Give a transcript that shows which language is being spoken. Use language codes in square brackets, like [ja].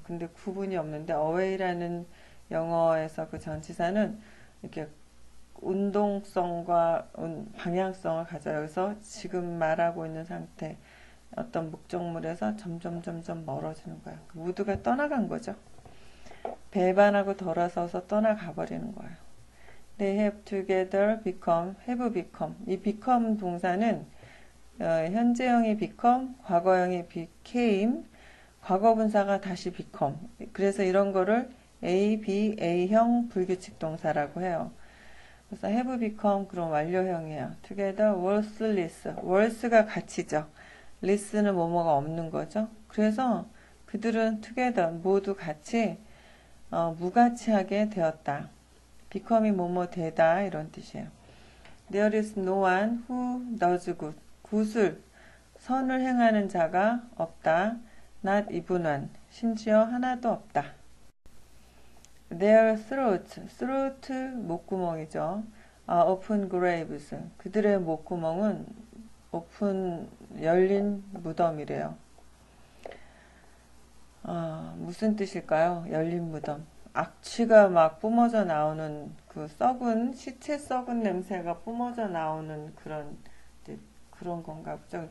[ko] 근데 구분이 없는데 away라는 영어에서 그 전치사는 이렇게 운동성과 방향성을 가져요. 그래서 지금 말하고 있는 상태, 어떤 목적물에서 점점 멀어지는 거예요. 무드가 떠나간 거죠. 배반하고 돌아서서 떠나가 버리는 거예요. [en] They have together become, have become. [ko] 이 become 동사는 현재형이 become, 과거형이 became, 과거분사가 다시 become. 그래서 이런 거를 A, B, A형 불규칙 동사라고 해요. 그래서 have become 그럼 완료형이에요. [en] together worthless. worth가 가치죠. [ko] less는 뭐뭐가 없는 거죠. 그래서 그들은 together 모두 같이 무가치하게 되었다. become이 뭐뭐 되다 이런 뜻이에요. [en] There is no one who does good. [ko] 굿을 선을 행하는 자가 없다. [en] Not even one. [ko] 심지어 하나도 없다. [en] Their throat [ko] 목구멍이죠. [en] Open graves. [ko] 그들의 목구멍은 오픈 열린 무덤이래요. 무슨 뜻일까요? 열린 무덤. 악취가 막 뿜어져 나오는 그 시체 썩은 냄새가 뿜어져 나오는 그런 건가 보죠.